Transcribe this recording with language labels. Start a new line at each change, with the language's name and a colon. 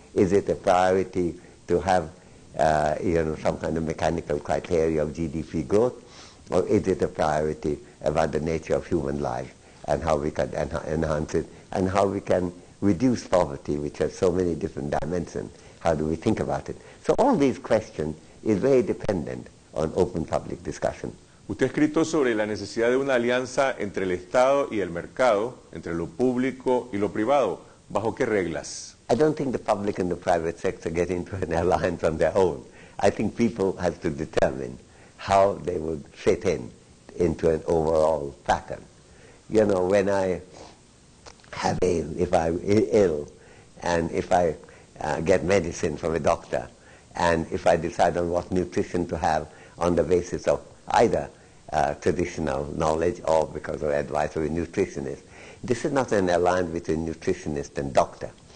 English: Is it a priority to have some kind of mechanical criteria of GDP growth, or is it a priority about the nature of human life and how we can enhance it and how we can reduce poverty, which has so many different dimensions? How do we think about it? So all these questions is very dependent on open public discussion.
Spanish: Usted ha escrito sobre la necesidad de una alianza entre el Estado y el mercado, entre lo público y lo privado. ¿Bajo qué reglas?
English: I don't think the public and the private sector get into an alliance on their own. I think people have to determine how they would fit into an overall pattern. You know, when I have if I'm ill, and if I get medicine from a doctor, and if I decide on what nutrition to have on the basis of either traditional knowledge or because of advice of a nutritionist, this is not an alliance between nutritionist and doctor.